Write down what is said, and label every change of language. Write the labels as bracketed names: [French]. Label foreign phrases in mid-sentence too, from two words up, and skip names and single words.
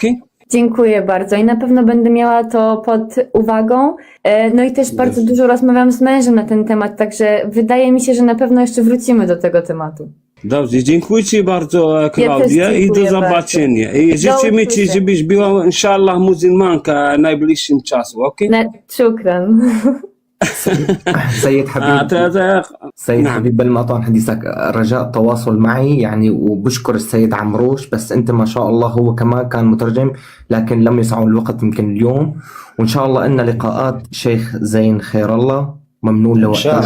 [Polish] Dziękuję bardzo i na pewno będę miała to pod uwagą. No i też bardzo dużo rozmawiam z mężem na ten temat, także wydaje mi się, że na pewno jeszcze wrócimy do tego tematu. Dobrze, dziękuję Ci bardzo, Klaudia, i do zobaczenia. I życzymy Ci, żebyś była, inshallah, muzułmanka w najbliższym czasu, ok? Shukran. [Arabic] سيد حبيب سيد حبيب قبل ما أطعن حديثك رجاء التواصل معي يعني، وبشكر السيد عمروش، بس أنت ما شاء الله هو كمان كان مترجم لكن لم يسعه الوقت يمكن اليوم، وإن شاء الله إن لقاءات شيخ زين خير الله ممنون لوقتك.